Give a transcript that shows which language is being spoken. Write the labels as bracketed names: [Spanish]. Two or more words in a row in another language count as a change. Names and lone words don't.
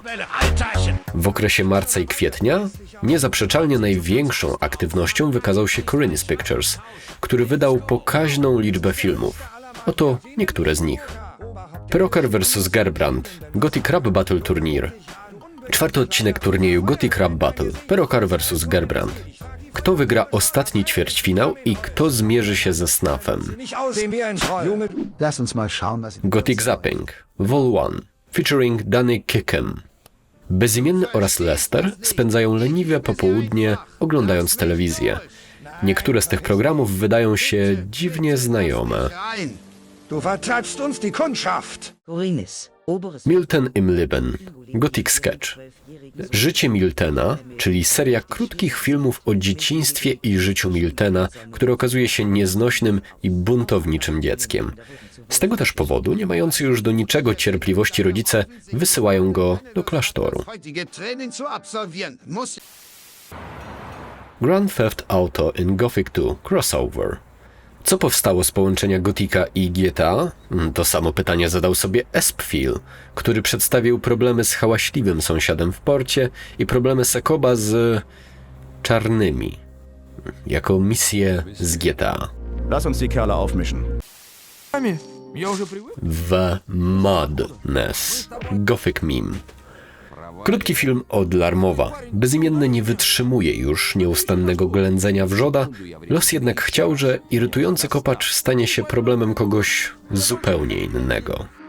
[Polish] W okresie marca i kwietnia niezaprzeczalnie największą aktywnością wykazał się Korinis Pictures, który wydał pokaźną liczbę filmów. Oto niektóre z nich. Proker vs. Gerbrand, Gothic Rap Battle Turnier. 4. odcinek turnieju Gothic Rap Battle, Perokar vs. Gerbrand. Kto wygra ostatni ćwierćfinał i kto zmierzy się ze Snafem? [German] Lass uns mal schauen, was [Polish] Gothic Zapping, Vol 1, featuring Danny Kickem. Bezimienny oraz Lester spędzają leniwe popołudnie oglądając telewizję. Niektóre z tych programów wydają się dziwnie znajome. [German] ein. Du vertreibst uns die Kundschaft. Korinis, oberes [Polish] Milton im Leben, Gothic Sketch. Życie Miltena, czyli seria krótkich filmów o dzieciństwie i życiu Miltena, które okazuje się nieznośnym i buntowniczym dzieckiem. Z tego też powodu, nie mający już do niczego cierpliwości rodzice, wysyłają go do klasztoru. [German] Heutige Training zu absolvieren muss. [Polish] Grand Theft Auto in Gothic 2 Crossover. Co powstało z połączenia Gotika i GTA? To samo pytanie zadał sobie Espfil, który przedstawił problemy z hałaśliwym sąsiadem w porcie i problemy Sekoba z czarnymi, jako misję z GTA. [German] Lass uns die Kerle aufmischen. [Polish] The Madness. Gothic Meme. Krótki film od Larmowa. Bezimienny nie wytrzymuje już nieustannego ględzenia wrzoda, los jednak chciał, że irytujący kopacz stanie się problemem kogoś zupełnie innego.